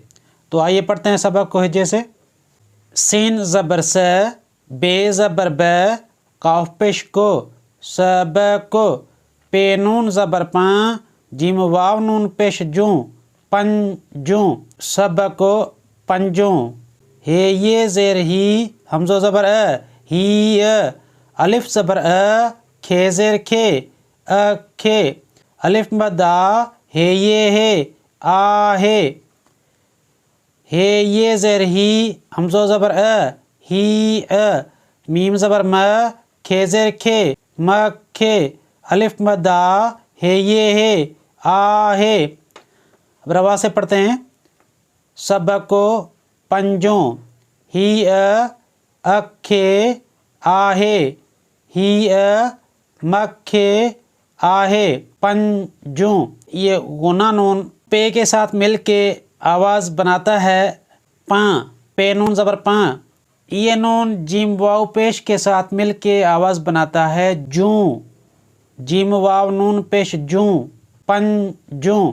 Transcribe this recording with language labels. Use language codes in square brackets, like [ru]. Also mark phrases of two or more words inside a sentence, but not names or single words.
[ur] تو آئیے پڑھتے ہیں سبق کو ہجے سے۔ سین زبر س، بے زبر ب، کاف پیش کو، سب کو، پے نون زبر پاں، جیم واؤ نون پیش جوں، پنجوں, [sd] सब को पंजों। [ur] ہے یے زیر ہی, ہمزہ زبر ہی، الف زبر کھے زیر کھے، کھے، الف مدہ، ہے یے ہے، آ ہے یے زیر ہی, ہمزہ زبر ہی، میم زبر م، کھے زیر کھے، م کھے، الف مدہ، ہے یے ہے، آ اب رواں سے پڑھتے ہیں. [sd] सब को पंजों, ही अखे आहे, ही मखे आहे, पंजों। [ur] یہ غنہ نون پے کے ساتھ مل کے آواز بناتا ہے پاں، پے نون زبر پاں. یہ نون جیم واؤ پیش کے ساتھ مل کے آواز بناتا ہے جوں، جیم واؤ نون پیش جوں، پنجوں.